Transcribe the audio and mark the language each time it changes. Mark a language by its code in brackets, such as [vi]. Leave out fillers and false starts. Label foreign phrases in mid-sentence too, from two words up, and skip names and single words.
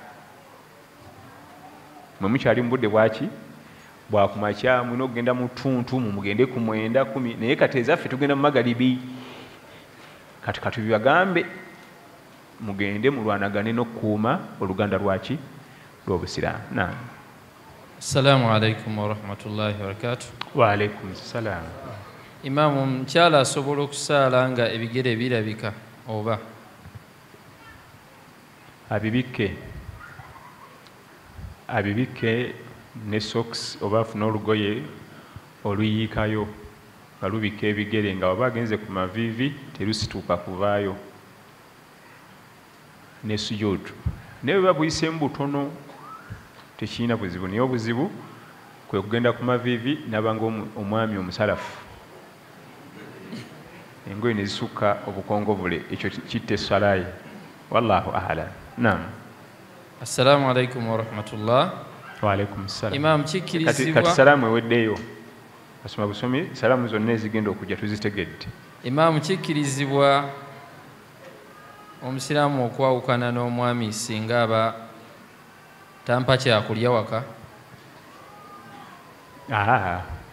[lg] mwe mukyali mu budde bwaki bwakumakya mulina okugenda mu ttuntu mugende ku 9 10 naye kati ezaffe tugenda mu magalibi kati katubibagambe mugende mulwanagane n'okukuuma oluganda lwaki lw'obusiraamu. Naam. [ar] السلام عليكم ورحمة الله وبركاته. وعليكم السلام. [lg] Imaamu mukyala asobola okusaala nga ebigere birabika oba abibike ne socks oba afuna olugoye oluyiikayo nga lubika ebigere nga oba agenze ku maviivi terusituuka kuvaayo ne sujuudu naye bwe babuyiseemu butono tekirina buzibu naye obuzibu kwe kugenda ku maviivi nabanga omwami omusalafu engoye ne zisukka obukongovule ekyo kitte salayi [ar] والله أعلم. [lg] Naam. [ar] السلام عليكم ورحمة الله. وعليكم السلام. [lg] Imam kikirizibwa kati salamu eweddeyo asoma busomi salamu zonna ezigenda okujja tuzitegedde. Imam kikirizibwa omusiraamu okwawukana n'omwami singa aba tampa kyakulya waka?